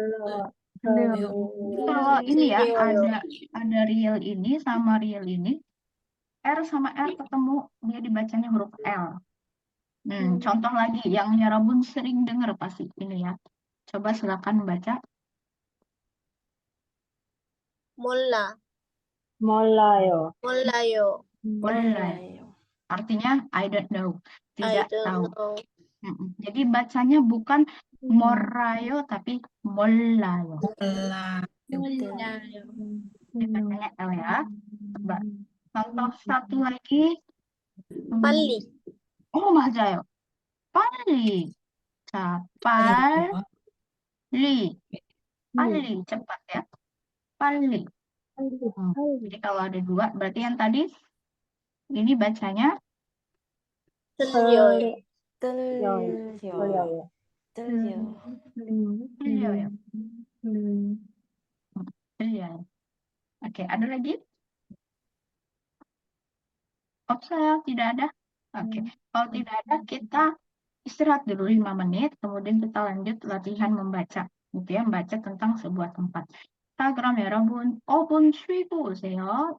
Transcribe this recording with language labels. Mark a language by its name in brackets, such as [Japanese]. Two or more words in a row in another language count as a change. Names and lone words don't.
[Indonesian] Kalau ini ya ada real ini sama real ini, R sama R ketemu dia dibacanya huruf L. Contoh lagi yang Yarabun sering dengar pasti ini ya. Coba silakan baca. [Korean] 몰라요. [English] Artinya I don't know. [Indonesian] Tidak tahu. Jadi bacanya bukan morayo tapi mollayo. Bacanya L ya. Coba. Contoh satu lagi. [Korean] 빨리. Oh, 맞아요. 빨리. 자, 빨리. [Indonesian] Cepat ya. 빨리. Jadi kalau ada dua, berarti yang tadi ini bacanya [Korean] 들려요. 들려요. [Indonesian] Oke, ada lagi? Saya tidak ada. Oke. Kalau tidak ada, kita istirahat dulu 5 menit, kemudian kita lanjut latihan membaca, gitu ya, membaca tentang sebuah tempat. [Korean] 자, 그럼 여러분 5분 쉬고 오세요.